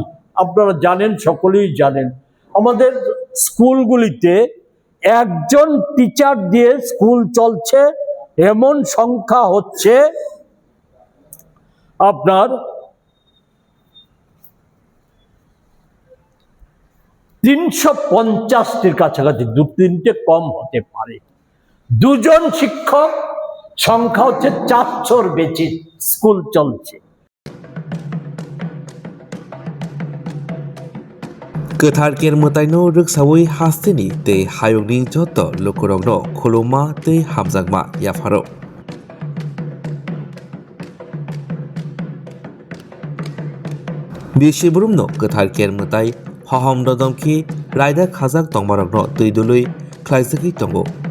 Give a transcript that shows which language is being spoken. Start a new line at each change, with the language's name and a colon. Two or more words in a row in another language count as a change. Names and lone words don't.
Bangla: আপনারা জানেন, সকলেই জানেন, আমাদের স্কুলগুলিতে একজন টিচার দিয়ে স্কুল চলছে এমন সংখ্যা হচ্ছে আপনার 350টির কাছাকাছি, 2-3টে কম হতে পারে। 2জন শিক্ষক সংখ্যা হচ্ছে 400-র বেশি স্কুল চলছে।
Kok Borok: गोथार केर मोताइनो रोगसावै हास्तेनि तै हायगनि जत लोकरंनो खुलुमा तै हामजागमा याफारो बिसिबुरुमनो गोथार केर मोताइ हहम ददमखि रायदा खाजाक तंमारगनो तैदुलै ख्लाइसखि तंगो